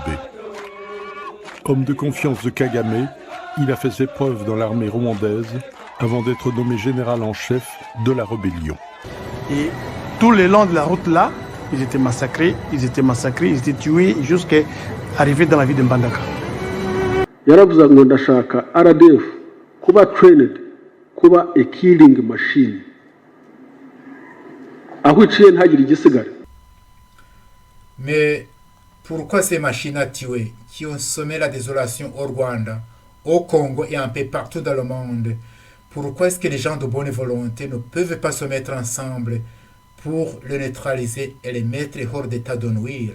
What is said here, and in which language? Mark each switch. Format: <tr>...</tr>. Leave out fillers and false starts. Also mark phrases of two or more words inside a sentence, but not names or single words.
<fr>Homme de confiance de Kagame, il a fait ses preuves dans l'armée rwandaise avant d'être nommé général en chef de la rébellion. Et tout le long de la route là, ils étaient massacrés, ils étaient tués jusqu'à arriver dans la ville de Mbandaka.</fr> <rw>yaravuze ngo ndashaka RDF kuba trained kuba</rw> <en>a killing machine</en> <rw>aho iciye ntagire igisigara.</rw> <fr>Mais pourquoi ces machines à tuer qui ont semé la désolation au Rwanda, au Congo et un peu partout dans le monde, pourquoi est-ce que les gens de bonne volonté ne peuvent pas se mettre ensemble pour le neutraliser et le mettre hors d'état de nuire?</fr>